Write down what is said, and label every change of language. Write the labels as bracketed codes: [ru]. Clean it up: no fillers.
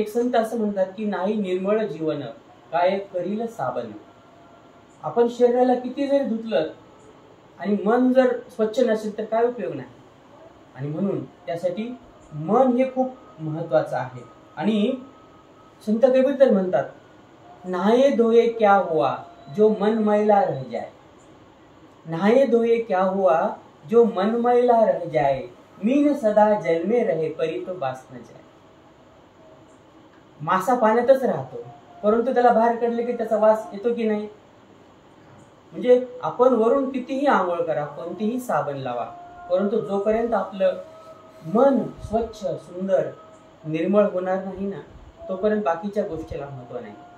[mr] एक संत असं म्हणतात की नाही निर्मळ जीवन काय करील साबण। आपण शरीराला किती जरी धुतलं आणि मन जर स्वच्छ नसेल तर काय उपयोग नाही। आणि म्हणून त्यासाठी मन हे खूप महत्त्वाचं आहे। आणि संत कबीर तर म्हणतात [hi] नहाए धोए क्या हुआ जो मन मैला रह जाए, नहाए धोए क्या हुआ जो मन मैला रह जाए, मीन सदा जल में रहे परी तो बास न जाए. [mr] मासा पाण्यातच राहतो, परंतु त्याला बाहेर काढले की त्याचा वास येतो की नाही. म्हणजे आपण वरून कितीही आंघोळ करा, कोणतीही साबण लावा, परंतु जोपर्यंत आपलं मन स्वच्छ सुंदर निर्मळ होणार नाही ना, तोपर्यंत बाकीच्या गोष्टीला महत्व नाही.